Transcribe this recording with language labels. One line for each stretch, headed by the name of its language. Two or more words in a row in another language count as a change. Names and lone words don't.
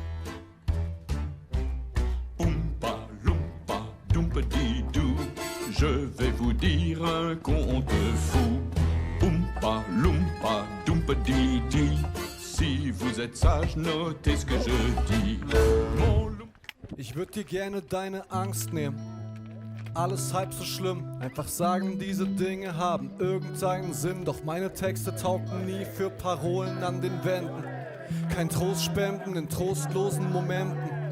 French: Oompa loompa doompadi-doo, je vais vous dire un conte fou. Oompa loompa doompadi-dee, si vous êtes sage, notez ce que je dis.
German: Ich würde dir gerne deine Angst nehmen. Alles halb so schlimm, einfach sagen, diese Dinge haben irgendeinen Sinn. Doch meine Texte taugen nie für Parolen an den Wänden. Kein Trost spenden in trostlosen Momenten.